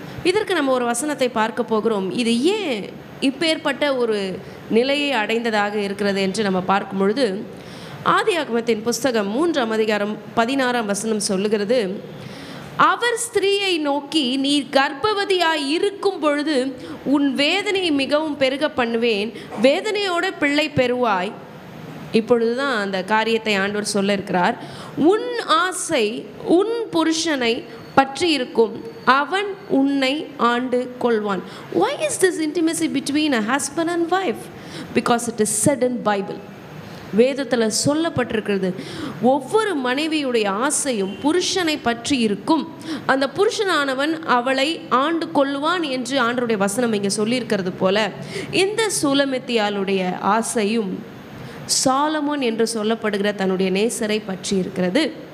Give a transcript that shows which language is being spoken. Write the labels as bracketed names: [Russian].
[Tamil] இதற்கு நம்ம ஒரு வசனத்தை பார்க்க போகிறோம். இது ஏன் இப்பேற்பட்ட ஒரு நிலையை அடைந்ததாக இருக்கிறது என்று நம்ம பார்க்கும் பொழுது, ஆதியாகமத்தின் புஸ்தகம் 3ஆம் அதிகாரம் 16ஆம் வசனம் சொல்லுகிறது, அவர் ஸ்திரீயை நோக்கி, நீ கர்ப்பவதியாய் இருக்கும் பொழுது உன் வேதனையை மிகவும் பெருக பண்ணுவேன், வேதனையோட பிள்ளை பெறுவாய். இப்பொழுது தான் அந்த காரியத்தை ஆண்டவர் சொல்ல இருக்கிறார். உன் ஆசை உன் புருஷனை பற்றி இருக்கும், அவன் உன்னை ஆண்டு கொள்வான். [English] Why is this intimacy between a husband and wife? Because it is said in Bible. [Tamil] வேதத்தில் சொல்லப்பட்டிருக்கிறது, ஒவ்வொரு மனைவியுடைய ஆசையும் புருஷனை பற்றி இருக்கும், அந்த புருஷனானவன் அவளை ஆண்டு கொள்வான் என்று ஆண்டவருடைய வசனம் இங்கே சொல்லியிருக்கிறது போல, இந்த சூலமித்தியாளுடைய ஆசையும் சாலமோன் என்று சொல்லப்படுகிற தன்னுடைய நேசரை பற்றி இருக்கிறது.